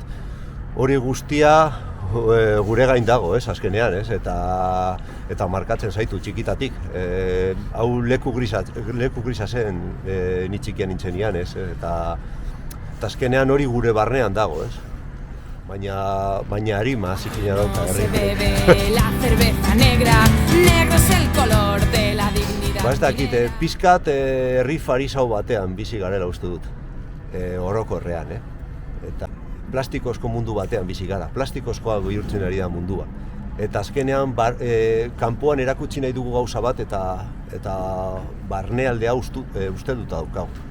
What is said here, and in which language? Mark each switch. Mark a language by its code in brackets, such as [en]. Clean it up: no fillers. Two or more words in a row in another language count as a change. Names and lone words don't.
[eu] Hori guztia gure gain dago, ez, azkenean, ez, eta markatzen zaitu txikitatik. Hau leku grisa zen ni txikian nintzenean, ez, eta azkenean hori gure barnean dago, ez. Baina harima zikina dauka herri. [es] La cerveza negra, negro es el color de la dignidad. [eu] Ez dakit, pizkat herri farisau batean bizi garela uste dut, orokorrean, eta plastikozko mundu batean bizi gara, plastikozkoa bihurtzen ari da mundua. Eta azkenean, kanpoan erakutsi nahi dugu gauza bat eta barnealdea uste dut daukagu.